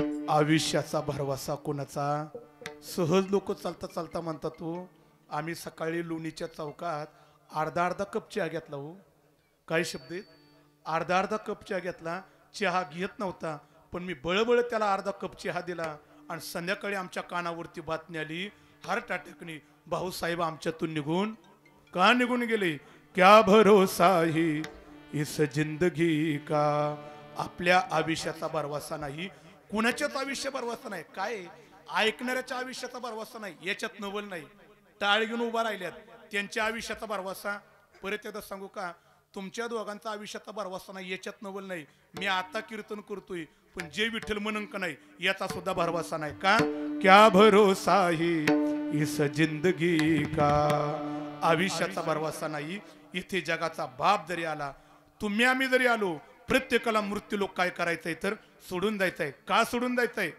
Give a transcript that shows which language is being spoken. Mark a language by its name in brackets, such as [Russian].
[Marathi] आयुष्याचा भरवसा कोणाचा? सहज लोक चालता चालता म्हणतात तू आम्ही सकाळी लोणीच्या चौकात अर्धा कप चहा घेतला हो. काय शब्द आहेत? अर्धा कप चहा घेतला. चहा घेत नव्हता पण मी बळबळ त्याला अर्धा कप चहा दिला आणि संध्याकाळी आमच्या कानावरती बातमी आली हार्ट अटॅकने भाऊसाहेब आमच्यातून निघून का निघून गेले. [Hindi] क्या भरोसा ही इस जिंदगी का. [Marathi] आपल्या आयुष्याचा भरवसा नाही, कुणाच्याच आयुष्य भरवसा नाही. काय ऐकणाऱ्याच्या आयुष्याचा भरवसा नाही, याच्यात नवल नाही. टाळ घेऊन उभा राहिल्यात त्यांच्या आयुष्याचा भरवसा. परत एकदा सांगू का, तुमच्या दोघांचा आयुष्याचा भरवसा नाही, याच्यात नवल नाही. मी आता कीर्तन करतोय पण जे विठ्ठल म्हणून का नाही याचा सुद्धा भरवसा नाही. का? [Hindi] क्या भरोसा ही इस जिंदगी का. [Marathi] आयुष्याचा भरवसा नाही. इथे जगाचा बाप जरी आला, तुम्ही आम्ही जरी आलो, प्रत्येकाला मृत्यू लोक काय करायचंय तर सोडून द्यायचंय. का सोडून द्यायचंय?